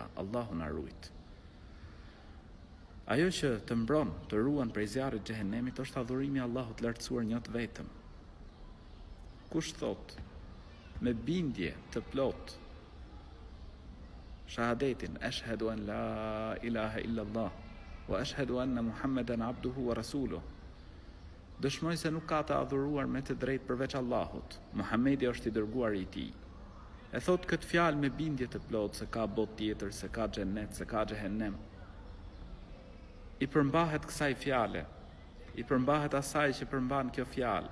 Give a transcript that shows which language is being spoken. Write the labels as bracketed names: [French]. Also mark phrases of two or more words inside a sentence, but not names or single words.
[Albanian] Allahu na ruaj. Ajo që të mbron, të ruan prej zjarrit të xhehenemit është adhurimi i Allahut lartësuar një të vetëm. Kush thot me bindje të plot shahadetin [Arabic] أشهد أن لا إله إلا الله وأشهد أن محمدا عبده ورسوله, [Albanian] dëshmoj se nuk ka të adhuruar me të drejtë përveç Allahut, Muhamedi është i dërguari i tij. E thot këtë fjalë me bindje të plot se ka botë tjetër, se ka xhennet, se ka xhehenem. I përmbahet kësaj fjale, i përmbahet asaj që përmban kjo fjalë.